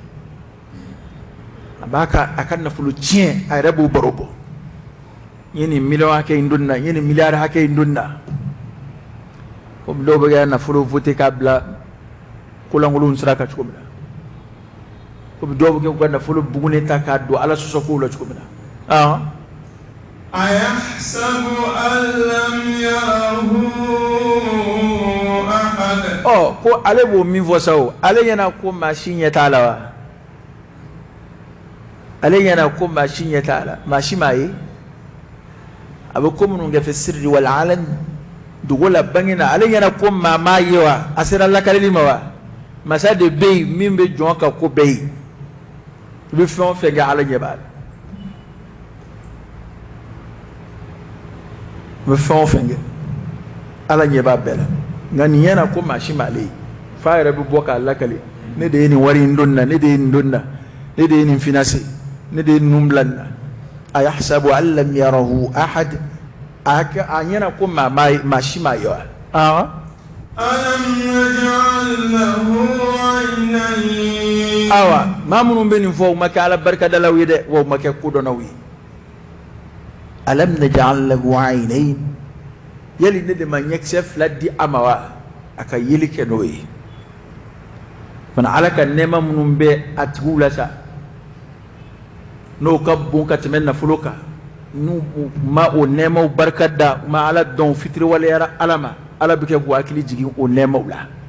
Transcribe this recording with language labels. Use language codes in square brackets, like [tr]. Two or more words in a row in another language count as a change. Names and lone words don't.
[bm] a b'a ka nafolo tiɲɛ a yɛrɛ b'o baro bɔ n ye nin miliyɔn hakɛ in don na n ye nin miliyari hakɛ in don na komi dɔw bɛ kɛ nafolo vote k'a bila kolankolonw sira kan cogo min na komi dɔw bɛ kɛ u ka nafolo bugunen ta k'a don ala sɔsɔkow la cogo min na [ar] أيحسب أن لم يره أحد [bm] ko ale b'o min fɔ sa o ale ɲɛna ko maa si ɲɛ t'a la wa ale ɲɛna ko maa si ɲɛ t'a la maa si m'a ye a bɛ ko minnu kɛ fɛ [ar] سر والعلن [bm] dogo la bange na ale ɲɛna ko maa m'a ye wa a sera lakaleli ma wa masa de bɛ yen min bɛ jɔn ka ko bɛɛ ye i bɛ fɛn o fɛn kɛ ala ɲɛ b'a la bɛ fɛn o fɛn kɛ ala ɲɛ b'a bɛɛ la nka nin ɲɛna ko maa si m'ale ye f'a yɛrɛ bɛ bɔ k'a lakale ne de ye nin wari in don na ne de ye nin don na ne de ye nin finance ne de ye ninnu bila nin na [ar] أيحسب أن لم يره أحد [bm] a ɲɛna ko maa si m'a ye wa [ar] ألم نجعل له عينين [bm] awa maa minnu bɛ nin fɔ u ma kɛ ala barikadalaw ye dɛ wa u ma kɛ kodɔnnaw ye [ar] ألم نجعل له عينين [bm] yali ne de ma ɲɛkisɛ fila di a ma wa a ka yeli kɛ n'o ye fana ala ka nɛɛma minnu bɛ a tigiw la sa n'o ka bon ka tɛmɛ nafolo kan n'u ma o nɛɛmaw barika da u ma ala dɔn fitiriwaleyara ala ma ala bɛ kɛ k'u hakili jigin o nɛɛmaw la